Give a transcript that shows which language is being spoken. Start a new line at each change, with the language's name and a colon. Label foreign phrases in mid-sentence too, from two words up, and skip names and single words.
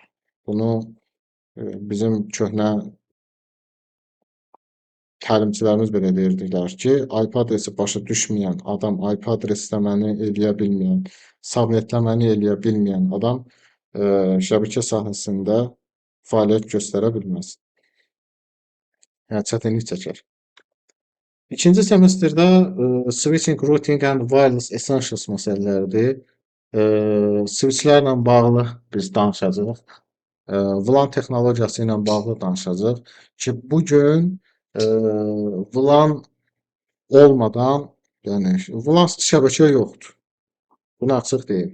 Azerbaijani: Bunu bizim köhnə təlimçilərimiz belə deyirdilər ki, IP adresi başa düşməyən adam, IP adresləməni eləyə bilməyən, subnetləməni eləyə bilməyən adam şəbəkə sahəsində fəaliyyət göstərə bilməz. Yəni çətinlik çəkər. İkinci semestrdə
English: switching, routing and wireless essentials
Azerbaijani: məsələləridir. Switchlərlə bağlı biz danışacağıq. VLAN texnologiyası ilə bağlı danışacağıq ki, bu gün VLAN olmadan, yəni VLAN-sız şəbəkə yoxdur. Bunu açıq deyim.